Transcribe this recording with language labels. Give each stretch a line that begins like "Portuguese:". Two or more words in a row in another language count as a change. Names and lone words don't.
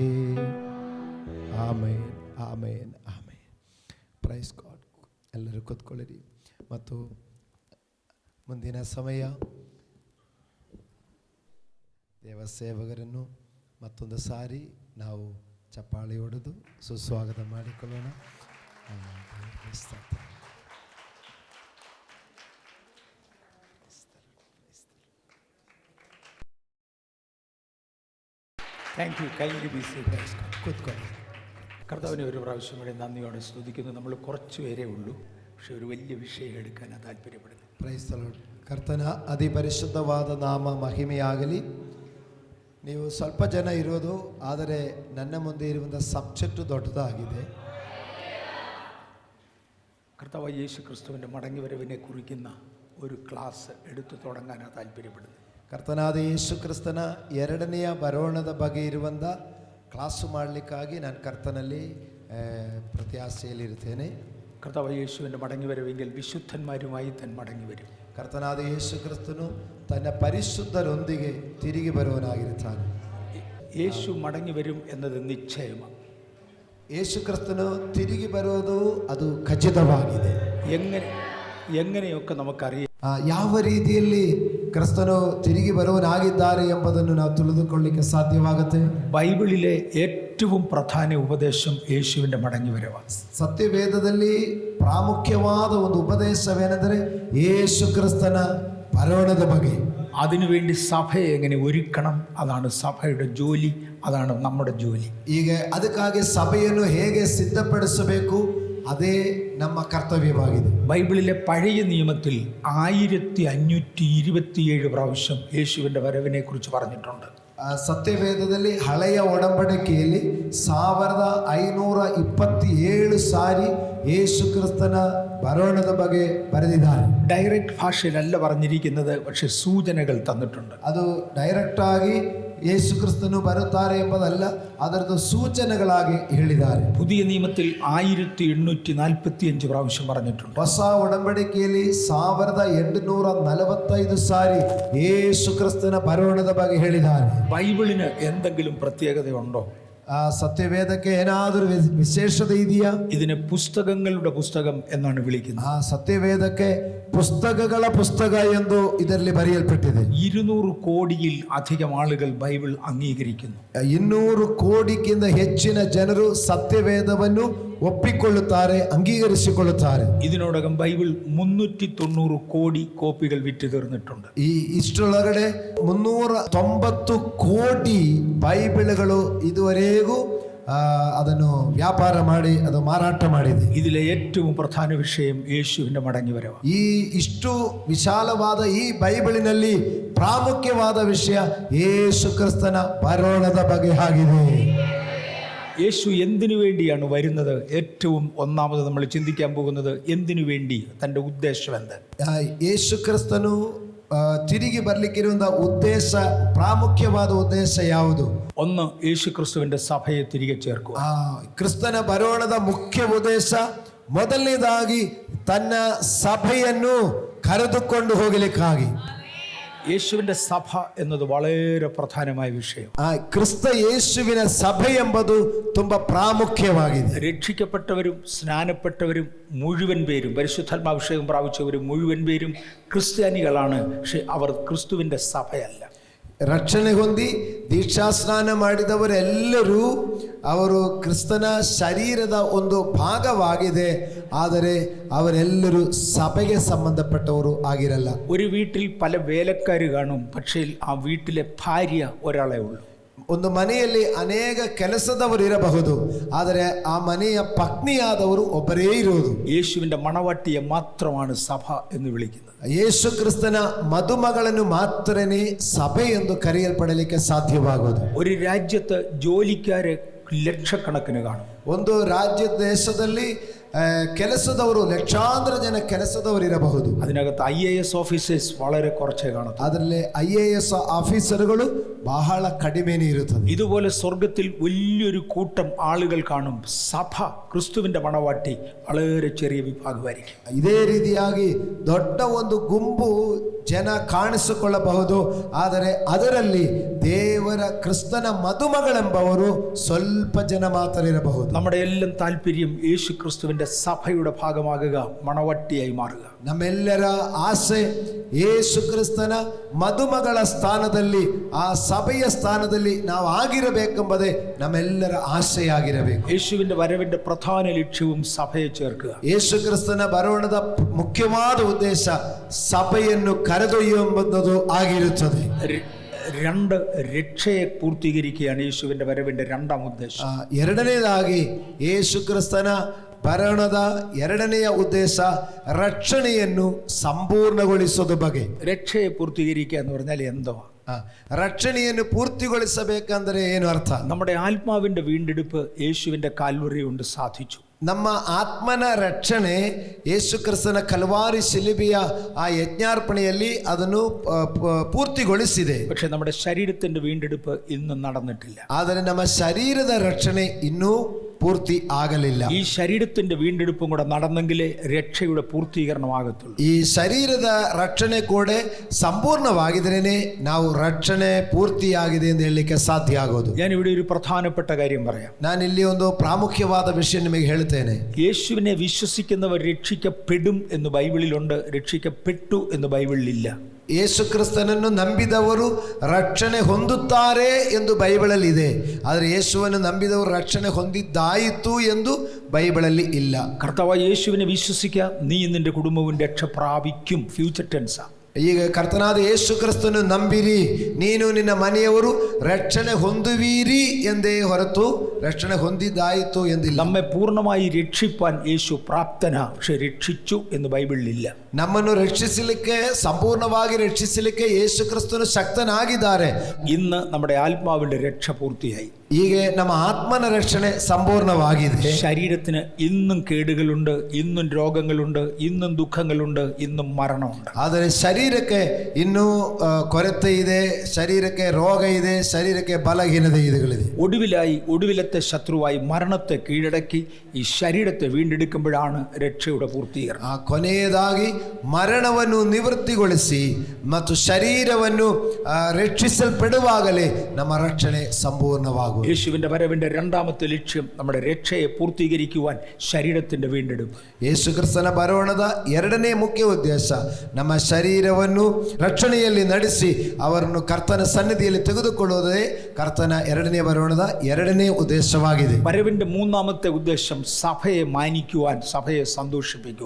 Kannada: ಆಮೇನ್, ಆಮೇನ್, ಆಮೇನ್.
English: Praise God.
Kannada: ಎಲ್ಲರೂ ಕೂತ್ಕೊಳ್ಳಿರಿ. ಮತ್ತು ಮುಂದಿನ ಸಮಯ ದೇವಸೇವಕರನ್ನು ಮತ್ತೊಂದು ಸಾರಿ ನಾವು ಚಪ್ಪಾಳೆ ಹೊಡೆದು ಸುಸ್ವಾಗತ ಮಾಡಿಕೊಳ್ಳೋಣ.
English: Thank you. Kindly be seated. ಕೂತ್ಕೊಳ್ಳಿ.
Malayalam: കർത്താവിനെ ഒരു പ്രാവശ്യം കൂടി നന്ദിയോടെ സ്തുതിക്കുന്നു. നമ്മൾ കുറച്ച് പേരേ ഉള്ളൂ, പക്ഷെ ഒരു വലിയ വിഷയം എടുക്കാനാണ് താല്പര്യപ്പെടുന്നത്.
English: Praise the Lord.
Kannada: ಕರ್ತನ ಅತಿ ಪರಿಶುದ್ಧವಾದ ನಾಮ ಮಹಿಮೆಯಾಗಲಿ. ನೀವು ಸ್ವಲ್ಪ ಜನ ಇರೋದು, ಆದರೆ ನನ್ನ ಮುಂದೆ ಇರುವಂಥ ಸಬ್ಜೆಕ್ಟ್ ದೊಡ್ಡದಾಗಿದೆ.
Malayalam: കർത്താവ് യേശു ക്രിസ്തുവിൻ്റെ മടങ്ങിവരവിനെ കുറിക്കുന്ന ഒരു ക്ലാസ് എടുത്തു തുടങ്ങാനാണ് താല്പര്യപ്പെടുന്നത്.
Kannada: ಕರ್ತನಾದ ಯೇಸು ಕ್ರಿಸ್ತನ ಎರಡನೆಯ ಬರೋಣದ ಬಗ್ಗೆ ಇರುವಂಥ ಕ್ಲಾಸು ಮಾಡಲಿಕ್ಕಾಗಿ ನಾನು ಕರ್ತನಲ್ಲಿ ಪ್ರತ್ಯಾಶೆಯಲ್ಲಿರ್ತೇನೆ.
Malayalam: കർത്താവ് യേശുവിൻ്റെ മടങ്ങിവരവെങ്കിൽ വിശുദ്ധന്മാരുമായി തൻ മടങ്ങിവരും.
Kannada: ಕರ್ತನಾದ ಯೇಸು ಕ್ರಿಸ್ತನು ತನ್ನ ಪರಿಶುದ್ಧರೊಂದಿಗೆ ತಿರುಗಿ ಬರುವನಾಗಿರುತ್ತಾನೆ.
Malayalam: യേശു മടങ്ങിവരും എന്നത് നിശ്ചയമാണ്.
Kannada: ಯೇಸು ಕ್ರಿಸ್ತನು ತಿರುಗಿ ಬರುವುದು ಅದು ಖಚಿತವಾಗಿದೆ.
Malayalam: എങ്ങനെയൊക്കെ നമുക്കറിയാം
Kannada: ಯಾವ ರೀತಿಯಲ್ಲಿ ಕ್ರಿಸ್ತನು ತಿರುಗಿ ಬರುವನಾಗಿದ್ದಾರೆ ಎಂಬುದನ್ನು ನಾವು ತಿಳಿದುಕೊಳ್ಳಲಿಕ್ಕೆ ಸಾಧ್ಯವಾಗುತ್ತೆ.
Malayalam: ബൈബിളിലെ ഏറ്റവും പ്രധാന ഉപദേശം യേശുവിൻ്റെ മടങ്ങിവരവാണ്.
Kannada: ಸತ್ಯವೇದದಲ್ಲಿ ಪ್ರಾಮುಖ್ಯವಾದ ಒಂದು ಉಪದೇಶವೇನೆಂದರೆ ಯೇಸು ಕ್ರಿಸ್ತನ ಬರೋಣದ ಬಗ್ಗೆ.
Malayalam: അതിനുവേണ്ടി സഭയെ എങ്ങനെ ഒരുക്കണം, അതാണ് സഭയുടെ ജോലി, അതാണ് നമ്മുടെ ജോലി.
Kannada: ಈಗ ಅದಕ್ಕಾಗಿ ಸಭೆಯನ್ನು ಹೇಗೆ ಸಿದ್ಧಪಡಿಸಬೇಕು ಅದೇ ನಮ್ಮ ಕರ್ತವ್ಯವಾಗಿದೆ.
Malayalam: ബൈബിളിലെ പഴയ നിയമത്തിൽ 1527 പ്രാവശ്യം യേശുവിൻ്റെ വരവിനെ കുറിച്ച് പറഞ്ഞിട്ടുണ്ട്.
Kannada: ಸತ್ಯವೇದದಲ್ಲಿ ಹಳೆಯ ಒಡಂಬಡಿಕೆಯಲ್ಲಿ 1527 ಸಾರಿ ಯೇಸು ಕ್ರಿಸ್ತನ ಬರೋಣದ ಬಗ್ಗೆ ಬರೆದಿದ್ದಾರೆ.
Malayalam: ഡയറക്റ്റ് ഭാഷയിലല്ല പറഞ്ഞിരിക്കുന്നത്, പക്ഷെ സൂചനകൾ തന്നിട്ടുണ്ട്.
Kannada: ಅದು ಡೈರೆಕ್ಟ್ ಆಗಿ ಯೇಸು ಕ್ರಿಸ್ತನು ಬರುತ್ತಾರೆ ಎಂಬುದಲ್ಲ, ಅದರದ್ದು ಸೂಚನೆಗಳಾಗಿ ಹೇಳಿದ್ದಾರೆ.
Malayalam: പുതിയ നിയമത്തിൽ 1845 പ്രാവശ്യം പറഞ്ഞിട്ടുണ്ട്.
Kannada: ಹೊಸ ಒಡಂಬಡಿಕೆಯಲ್ಲಿ 1845 ಸಾರಿ ಯೇಸು ಕ್ರಿಸ್ತನ ಬರೋಣದ ಬಗ್ಗೆ ಹೇಳಿದ್ದಾರೆ.
Malayalam: ബൈബിളിന് എന്തെങ്കിലും പ്രത്യേകതയുണ്ടോ?
Kannada: ಸತ್ಯವೇದಕ್ಕೆ ಏನಾದರೂ ವಿಶೇಷತೆ ಇದೆಯಾ?
Malayalam: ഇതിനെ പുസ്തകങ്ങളുടെ പുസ്തകം എന്നാണ് വിളിക്കുന്നത്.
Kannada: ಸತ್ಯವೇದಕ್ಕೆ പുസ്തകಗಳ പുസ്തക ಎಂದು ಇದರಲ್ಲಿ ಬರೆಯಲ್ಪಟ್ಟಿದೆ.
Malayalam: 200 കോടിയിൽ അധികം ആളുകൾ ബൈബിൾ അംഗീകരിക്കുന്നു.
Kannada: 200 ಕೋಟಿಗಿಂತ ಹೆಚ್ಚಿನ ಜನರು ಸತ್ಯವೇದವನ್ನು ಒಪ್ಪಿಕೊಳ್ಳುತ್ತಾರೆ, ಅಂಗೀಕರಿಸಿಕೊಳ್ಳುತ್ತಾರೆ.
Malayalam: ഇതിനോടകം ബൈബിൾ 390 കോടി കോപ്പികൾ വിറ്റ് തീർന്നിട്ടുണ്ട്.
Kannada: ಇಷ್ಟರೊಳಗಡೆ 390 ಕೋಟಿ ಬೈಬಲ್ಗಳು ಇದುವರೆಗೂ ಅದನ್ನು ವ್ಯಾಪಾರ ಮಾಡಿ ಅದು ಮಾರಾಟ ಮಾಡಿದೆ.
Malayalam: ഇതിലെ ഏറ്റവും പ്രധാന വിഷയം യേശുവിന്റെ മടങ്ങിവരവാണ്.
Kannada: ಇಷ್ಟು ವಿಶಾಲವಾದ ಈ ಬೈಬಲಿನಲ್ಲಿ ಪ್ರಾಮುಖ್ಯವಾದ ವಿಷಯ ಯೇಸು ಕ್ರಿಸ್ತನ ಬರೋಣದ ಬಗ್ಗೆ ಆಗಿದೆ.
Malayalam: യേശു എന്തിനു വേണ്ടിയാണ് വരുന്നത്? ഏറ്റവും ഒന്നാമത് നമ്മൾ ചിന്തിക്കാൻ പോകുന്നത് എന്തിനു വേണ്ടി, തൻ്റെ ഉദ്ദേശം എന്ത്?
Kannada: ಯೇಸು ಕ್ರಿಸ್ತನು തിരികെ ಬರಲಿಕ್ಕಿರುವಂತ ಉದ್ದೇಶ, ಪ್ರಾಮುಖ್ಯವಾದ ಉದ್ದೇಶ ಯಾವುದು?
Malayalam: ഒന്ന്, യേശു ക്രിസ്തുവിന്റെ സഭയെ തിരികെ ചേർക്കുക.
Kannada: ಕ್ರಿಸ್ತನ ಬರೋಣದ ಮುಖ್ಯ ಉದ್ದೇಶ ಮೊದಲನೇದಾಗಿ ತನ್ನ ಸಭೆಯನ್ನು ಕರೆದುಕೊಂಡು ಹೋಗಲಿಕ್ಕಾಗಿ.
Malayalam: യേശുവിന്റെ സഭ എന്നത് വളരെ പ്രധാനമായ വിഷയം.
Kannada: ಕ್ರಿಸ್ತ ಯೇಸುವಿನ ಸಭೆ ಎಂಬುದು ತುಂಬಾ ಪ್ರಾಮುಖ್ಯವಾಗಿದೆ.
Malayalam: രക്ഷിക്കപ്പെട്ടവരും സ്നാനപ്പെട്ടവരും മുഴുവൻ പേരും, പരിശുദ്ധാത്മാഭിഷേകം പ്രാപിച്ചവരും മുഴുവൻ പേരും ക്രിസ്ത്യാനികളാണ്. പക്ഷെ അവർ ക്രിസ്തുവിന്റെ സഭയല്ല.
Kannada: ರಕ್ಷಣೆ ಹೊಂದಿ ದೀಕ್ಷಾಸ್ನಾನ ಮಾಡಿದವರೆಲ್ಲರೂ ಅವರು ಕ್ರಿಸ್ತನ ಶರೀರದ ಒಂದು ಭಾಗವಾಗಿದೆ, ಆದರೆ ಅವರೆಲ್ಲರೂ ಸಭೆಗೆ ಸಂಬಂಧಪಟ್ಟವರು ಆಗಿರಲ್ಲ.
Malayalam: ഒരു വീട്ടിൽ പല വേലക്കാർ കാണും, പക്ഷേ ആ വീട്ടിലെ ഭാര്യ ഒരാളേ ഉള്ളൂ.
Kannada: ಒಂದು ಮನೆಯಲ್ಲಿ ಅನೇಕ ಕೆಲಸದವರು ಇರಬಹುದು, ಆದರೆ ಆ ಮನೆಯ ಪತ್ನಿಯಾದವರು ಒಬ್ಬರೇ ಇರುವುದು.
Malayalam: യേശുവിന്റെ മണവാട്ടിയെ മാത്രമാണ് സഭ എന്ന് വിളിക്കുന്നത്.
Kannada: ಯೇಸು ಕ್ರಿಸ್ತನ ಮದುಮಗಳನ್ನು ಮಾತ್ರನೇ ಸಭೆ ಎಂದು ಕರೆಯಲ್ಪಡಲಿಕ್ಕೆ ಸಾಧ್ಯವಾಗುವುದು.
Malayalam: ഒരു രാജ്യത്ത് ജോലിക്കാര് ലക്ഷക്കണക്കിന് കാണും.
Kannada: ಒಂದು ರಾಜ್ಯ ದೇಶದಲ್ಲಿ ಕೆಲಸದವರು ಲಕ್ಷಾಂತರ ಜನ ಕೆಲಸದವರು ಇರಬಹುದು.
Malayalam: അതിനകത്ത് IAS ഓഫീസേഴ്സ് വളരെ കുറച്ചേ കാണും.
Kannada: ಅದರಲ್ಲಿ IAS ಆಫೀಸರ್ಗಳು ಬಹಳ ಕಡಿಮೆನೇ ಇರುತ್ತದೆ.
Malayalam: ഇതുപോലെ സ്വർഗത്തിൽ വലിയൊരു കൂട്ടം ആളുകൾ കാണും. സഭ, ക്രിസ്തുവിന്റെ മണവാട്ടി, വളരെ ചെറിയ വിഭാഗമായിരിക്കും.
Kannada: ಇದೇ ರೀತಿಯಾಗಿ ದೊಡ್ಡ ಒಂದು ಗುಂಪು ಜನ ಕಾಣಿಸಿಕೊಳ್ಳಬಹುದು, ಆದರೆ ಅದರಲ್ಲಿ ದೇವರ ಕ್ರಿಸ್ತನ ಮದುಮಗಳೆಂಬವರು ಸ್ವಲ್ಪ ಜನ ಮಾತ್ರ ಇರಬಹುದು.
Malayalam: നമ്മുടെ എല്ലാം താല്പര്യം യേശു ക്രിസ്തുവിന്റെ സഭയുടെ ഭാഗമാകുക, മണവാട്ടിയായി മാറുക.
Kannada: ನಮ್ಮೆಲ್ಲರ ಆಸೆ ಯೇಸು ಕ್ರಿಸ್ತನ ಮದುಮಗಳ ಸ್ಥಾನದಲ್ಲಿ, ಆ ಸಭೆಯ ಸ್ಥಾನದಲ್ಲಿ ನಾವು ಆಗಿರಬೇಕೆಂಬುದೇ ನಮ್ಮೆಲ್ಲರ ಆಸೆಯಾಗಿರಬೇಕು.
Malayalam: യേശുവിന്റെ വരവിന്റെ പ്രധാന ലക്ഷ്യവും സഭയെ ചേർക്കുക.
Kannada: ಯೇಸು ಕ್ರಿಸ್ತನ ಬರೋಣದ ಮುಖ್ಯವಾದ ಉದ್ದೇಶ ಸಭೆಯನ್ನು ಕರೆದೊಯ್ಯುವುದು ಆಗಿರುತ್ತದೆ.
Malayalam: രണ്ട്, രക്ഷയെ പൂർത്തീകരിക്കുകയാണ് യേശുവിന്റെ വരവിന്റെ രണ്ടാം ഉദ്ദേശം.
Kannada: ಎರಡನೇದಾಗಿ ಯೇಸು ಕ್ರಿಸ್ತನ ಬರೋಣದ ಎರಡನೆಯ ಉದ್ದೇಶ ರಕ್ಷಣೆಯನ್ನು ಸಂಪೂರ್ಣಗೊಳಿಸೋದು ಬಗ್ಗೆ.
Malayalam: രക്ഷയെ പൂർത്തീകരിക്കുക എന്ന് പറഞ്ഞാൽ എന്തോ?
Kannada: ರಕ್ಷಣೆಯನ್ನು ಪೂರ್ತಿಗೊಳಿಸಬೇಕಂದ್ರೆ ಏನು ಅರ್ಥ?
Malayalam: നമ്മുടെ ആത്മാവിന്റെ വീണ്ടെടുപ്പ് യേശുവിന്റെ കാൽവറി കൊണ്ട് സാധിച്ചു.
Kannada: ನಮ್ಮ ಆತ್ಮನ ರಕ್ಷಣೆ ಯೇಸು ಕ್ರಿಸ್ತನ ಕಲ್ವಾರಿ ಶಿಲುಬೆಯ ಆ ಯಜ್ಞಾರ್ಪಣೆಯಲ್ಲಿ ಅದನ್ನು ಪೂರ್ತಿಗೊಳಿಸಿದೆ.
Malayalam: പക്ഷെ നമ്മുടെ ശരീരത്തിന്റെ വീണ്ടെടുപ്പ് ഇന്നും നടന്നിട്ടില്ല.
Kannada: ಆದರೆ ನಮ್ಮ ಶರೀರದ ರಕ್ಷಣೆ ಇನ್ನೂ ಪೂರ್ತಿ ಆಗಲಿಲ್ಲ.
Malayalam: ഈ ശരീരത്തിന്റെ വീണ്ടെടുപ്പും കൂടെ നടന്നെങ്കിലേ രക്ഷയുടെ പൂർത്തീകരണമാകത്തുള്ളൂ.
Kannada: ಈ ಶರೀರದ ರಕ್ಷಣೆ ಕೂಡ ಸಂಪೂರ್ಣವಾಗಿದ್ರೇನೆ ನಾವು ರಕ್ಷಣೆ ಪೂರ್ತಿಯಾಗಿದೆ ಎಂದು ಹೇಳಲಿಕ್ಕೆ ಸಾಧ್ಯ ಆಗೋದು.
Malayalam: ഞാൻ ഇവിടെ ഒരു പ്രധാനപ്പെട്ട കാര്യം പറയാം.
Kannada: ನಾನಿಲ್ಲಿ ಒಂದು ಪ್ರಾಮುಖ್ಯವಾದ ವಿಷಯ ನಿಮಗೆ ಹೇಳ್ತೇನೆ.
Malayalam: യേശുവിനെ വിശ്വസിക്കുന്നവർ രക്ഷിക്കപ്പെടും എന്ന് ബൈബിളിലുണ്ട്, രക്ഷിക്കപ്പെട്ടു എന്ന് ബൈബിളിലില്ല.
Kannada: ಯೇಸು ಕ್ರಿಸ್ತನನ್ನು ನಂಬಿದವರು ರಕ್ಷಣೆ ಹೊಂದುತ್ತಾರೆ ಎಂದು ಬೈಬಲಲ್ಲಿ ಇದೆ, ಆದರೆ ಯೇಸುವನ್ನು ನಂಬಿದವರು ರಕ್ಷಣೆ ಹೊಂದಿದ್ದಾಯಿತು ಎಂದು ಬೈಬಲಲ್ಲಿ ಇಲ್ಲ.
Malayalam: കർത്താവായ യേശുവിനെ വിശ്വസിക്കുക, നീ നിന്റെ കുടുംബവും രക്ഷ പ്രാപിക്കും.
English: future tense.
Kannada: ಈಗ ಕರ್ತನಾದ ಯೇಸು ಕ್ರಿಸ್ತನು ನಂಬಿರಿ, ನೀನು ನಿನ್ನ ಮನೆಯವರು ರಕ್ಷಣೆ ಹೊಂದುವೀರಿ ಎಂದೇ ಹೊರತು ರಕ್ಷಣೆ ಹೊಂದಿದ್ದಾಯಿತು ಎಂದಿಲ್ಲ.
Malayalam: നമ്മെ പൂർണ്ണമായി രക്ഷിപ്പാൻ യേശു പ്രാപ്തന, പക്ഷെ രക്ഷിച്ചു എന്ന് ബൈബിളിലില്ല.
Kannada: ನಮ್ಮನ್ನು ರಕ್ಷಿಸಲಿಕ್ಕೆ, ಸಂಪೂರ್ಣವಾಗಿ ರಕ್ಷಿಸಲಿಕ್ಕೆ ಯೇಸು ಕ್ರಿಸ್ತನು ಶಕ್ತನಾಗಿದ್ದಾರೆ.
Malayalam: ഇന്ന് നമ്മുടെ ആത്മാവിന്റെ രക്ഷ പൂർത്തിയായി.
Kannada: ಹೀಗೆ ನಮ್ಮ ಆತ್ಮನ ರಕ್ಷಣೆ ಸಂಪೂರ್ಣವಾಗಿದೆ.
Malayalam: ശരീരത്തിന് ഇന്നും കേടുകളുണ്ട്, ഇന്നും രോഗങ്ങളുണ്ട്, ഇന്നും ദുഃഖങ്ങളുണ്ട്, ഇന്നും മരണമുണ്ട്.
Kannada: ಆದರೆ ಶರೀರಕ್ಕೆ ಇನ್ನೂ ಕೊರತೆ ಇದೆ, ಶರೀರಕ್ಕೆ ರೋಗ ಇದೆ, ಶರೀರಕ್ಕೆ ಬಲಹೀನತೆ ಇದೆಗಳಿದೆ.
Malayalam: ഒടുവിലത്തെ ശത്രുവായി മരണത്തെ കീഴടക്കി ഈ ശരീരത്തെ വീണ്ടെടുക്കുമ്പോഴാണ് രക്ഷയുടെ പൂർത്തീകരണം.
Kannada: ಕೊನೆಯದಾಗಿ ಮರಣವನ್ನು ನಿವೃತ್ತಿಗೊಳಿಸಿ ಮತ್ತು ಶರೀರವನ್ನು ರಕ್ಷಿಸಲ್ಪಡುವಾಗಲೇ ನಮ್ಮ ರಕ್ಷಣೆ ಸಂಪೂರ್ಣವಾಗುವುದು.
Malayalam: യേശുവിന്റെ വരവിന്റെ രണ്ടാമത്തെ ലക്ഷ്യം നമ്മുടെ രക്ഷയെ പൂർത്തീകരിക്കുവാൻ ശരീരത്തിന്റെ വീണ്ടെടുപ്പ്.
Kannada: ಯೇಸು ಕ್ರಿಸ್ತನ ಬರೋಣದ ಎರಡನೇ ಮುಖ್ಯ ಉದ್ದೇಶ ನಮ್ಮ ಶರೀರವನ್ನು ರಕ್ಷಣೆಯಲ್ಲಿ ನಡೆಸಿ ಅವರನ್ನು ಕರ್ತನ ಸನ್ನಿಧಿಯಲ್ಲಿ ತೆಗೆದುಕೊಳ್ಳುವುದೇ ಕರ್ತನ ಎರಡನೇ ಬರೋಣದ ಎರಡನೇ ಉದ್ದೇಶವಾಗಿದೆ.
Malayalam: വരവിന്റെ മൂന്നാമത്തെ ഉദ്ദേശം സഭയെ മാനിക്കുവാൻ, സഭയെ സന്തോഷിപ്പിക്കുവാൻ.